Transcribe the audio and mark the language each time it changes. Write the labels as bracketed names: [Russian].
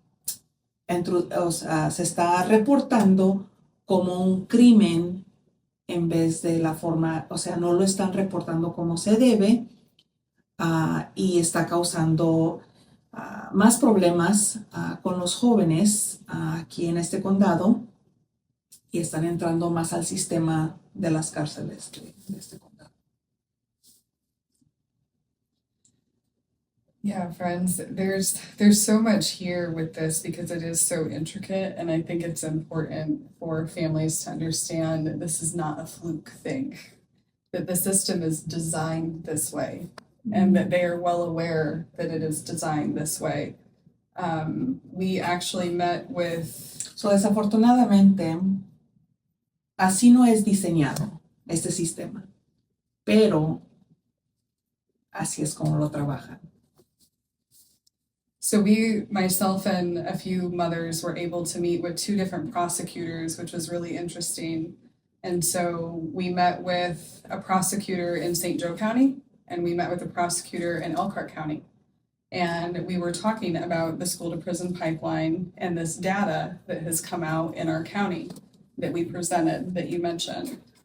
[Spanish] se está reportando como un crimen en vez de la forma, o sea, no lo están reportando como se debe y está causando más problemas con los jóvenes aquí en este condado y están entrando más al sistema de las cárceles de este condado. [English] Yeah, friends, there's so much here with this because it is so intricate, and I think it's important for families to understand that this is not a fluke thing, that the system is designed this way, and that they are well aware that it is designed this way. We actually met with... [Spanish] So, desafortunadamente, así no es diseñado este sistema, pero así es como lo trabajan. [English] So myself and a few mothers were able to meet with two different prosecutors, which was really interesting. And so we met with a prosecutor in St. Joe County, and we met with a prosecutor in Elkhart County. And we were talking about the school to prison pipeline and this data that has come out in our county that we presented, that you mentioned.